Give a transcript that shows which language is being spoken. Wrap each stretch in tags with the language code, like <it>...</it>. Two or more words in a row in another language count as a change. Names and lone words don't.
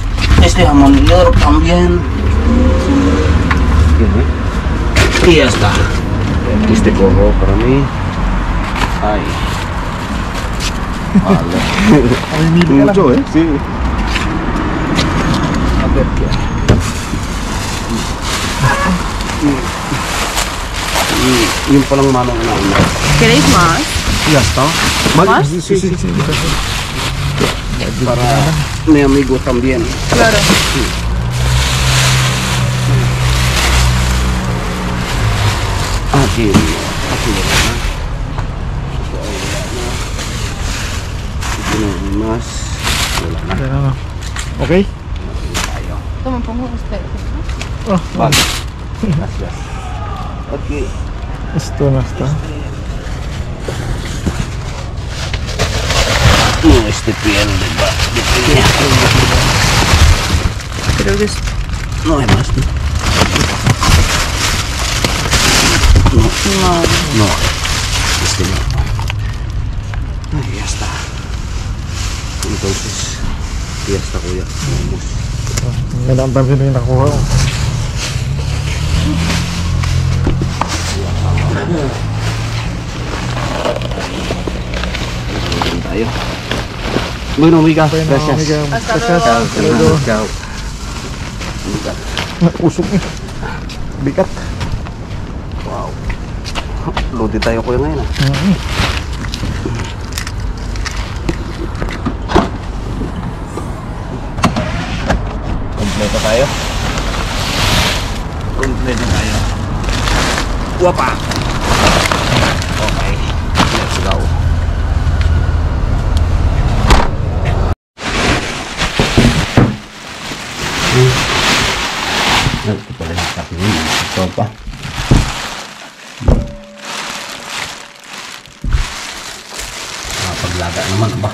<es>Este jamón york también. Y ya está. Este cojo para mí. Ay. Vale. Mucho, ¿eh? Sí. A ver qué hay.</es> <tl>Yung palang manong na.</tl> <es>¿Queréis más? Ya está. ¿Más? Sí. Para mi amigo también. Claro. Aquí. Aquí no hay más.</es> <tl>Wala na. Yan, ano. Okay?</tl> <es>Toma, pongo este. Vale. Gracias. Aquí. Esto na está. No, este piel de piña. Creo que es... No hay más. No. No. No. Este no. Ay, ya está. Entonces, ya está, kuya. Vamos.</es> <tl>Yan ang pansin yung nakuha ko. Tayo.</tl> <es>Bueno, amiga. Bueno, Gracias. amiga, Hasta gracias. luego. Ciao. Amiga.</es> <tl>Usok eh. Bigat. Wow. Lodi tayo kuya ngayon ah. Kompleto tayo. Kompleto tayo. Wapa.</tl> <en>Okay. Let's go.</en> <tl>Ito pala yung kape niya. Ito pa. Paglaga naman ba?</tl>